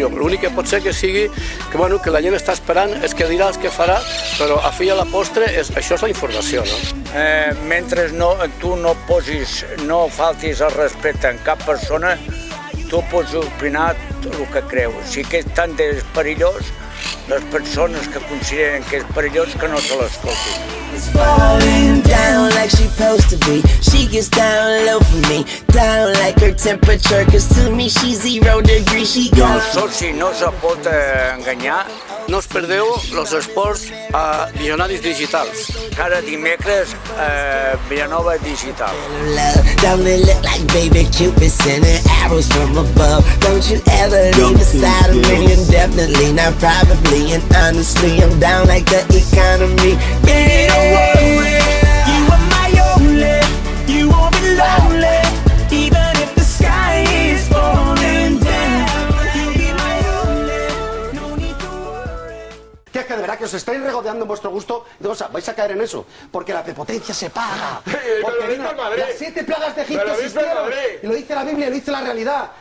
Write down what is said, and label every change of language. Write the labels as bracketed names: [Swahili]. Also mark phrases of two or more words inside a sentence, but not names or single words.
[Catalan] L'únic que pot ser que sigui que la gent està esperant és que dirà el que farà, però a fi i a la postre això és la informació, no? Mentre tu no faltis el respecte en cap persona, tu pots opinar el que creus. Si que és tan perillós, les persones que consideren que és perillós que no se l'escoltin. [English] Falling down like she supposed to be. She gets down low for me, down like her temperature, cause to me she's 0 degrees. She got... [Catalan] El soci no se pot enganyar. No us perdeu els esports a Visionaris Digitals. Cada dimecres Villanova Digital. [English] Don't it look like baby Cupid sending arrows from above? Don't you ever leave the side of me, indefinitely, not probably, and honestly I'm down like the economy. Baby, don't worry, you are my only, you won't be lonely, even if the sky is falling down. You'll be my only, no need to worry. [Spanish] Que es que de verdad que os estáis regodeando en vuestro gusto, o sea, vais a caer en eso, porque la prepotencia se paga. Porque las 7 plagas de Egipto existieron, y lo dice la Biblia y lo dice la realidad.